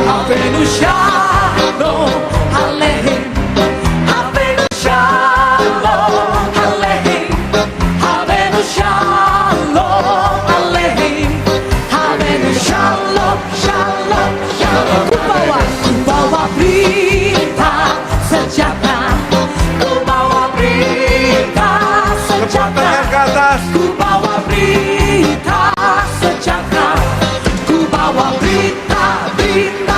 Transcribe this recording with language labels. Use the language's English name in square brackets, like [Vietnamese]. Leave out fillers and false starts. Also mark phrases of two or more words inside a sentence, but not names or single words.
[Hebrew] הבאנו שלום עליכם. הבאנו שלום עליכם. הבאנו שלום עליכם. הבאנו שלום, שלום, שלום. [Indonesian] Ku bawa berita sejahtera. Ku bawa berita sejahtera. Ku bawa berita sejahtera. Ku bawa berita, berita.